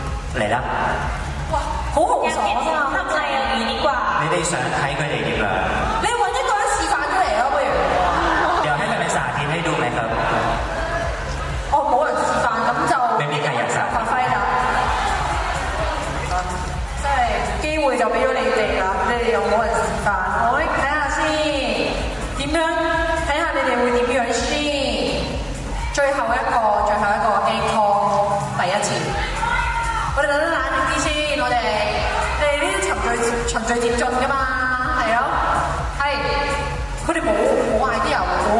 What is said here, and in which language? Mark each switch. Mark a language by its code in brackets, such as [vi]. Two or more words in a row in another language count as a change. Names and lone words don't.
[yue] 嚟啦！哇，好豪爽啊！黑仔有魚啲啩？你哋想睇佢哋點樣？你揾一個人示範出嚟啊，不如？ [th] เดี๋ยวให้佢哋สาธิตให้ดูไหมครับ [yue] 哦，冇人示範咁就未必係人示範發揮啦。即係機會就俾咗你哋啦，你哋又冇人示範，我睇下先點樣，睇下你哋會點樣先。最後一個 A call 第一次，我哋等得冷靜啲先，我哋你哋呢啲循序漸進㗎嘛，係咯，係，佢哋冇 idea 喎。